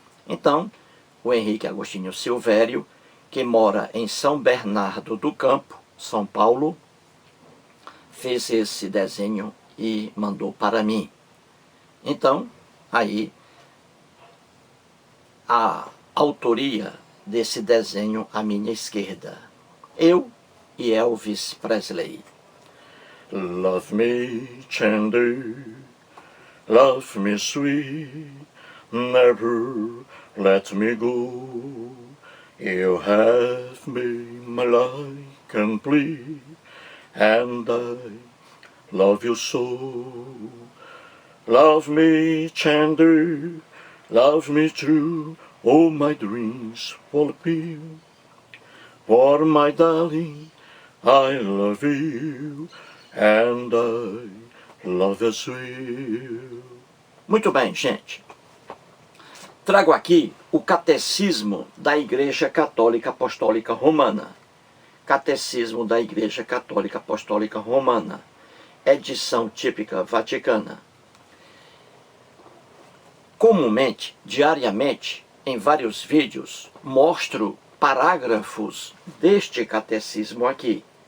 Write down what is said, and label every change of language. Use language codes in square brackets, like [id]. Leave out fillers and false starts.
[pt] Então, o Henrique Agostinho Silvério, que mora em São Bernardo do Campo, São Paulo, fez esse desenho e mandou para mim. Então, aí, a autoria desse desenho à minha esquerda. Eu e Elvis Presley. [en] Love me tender, love me sweet, never let me go. You have made my life complete, and I love you so. Love me tender, love me true, all my dreams fulfill. For my darling, I love you, and I love you well. [pt] Muito bem, gente. Trago aqui o Catecismo da Igreja Católica Apostólica Romana. Catecismo da Igreja Católica Apostólica Romana. Edição típica vaticana. Comumente, diariamente, em vários vídeos, mostro parágrafos deste catecismo aqui.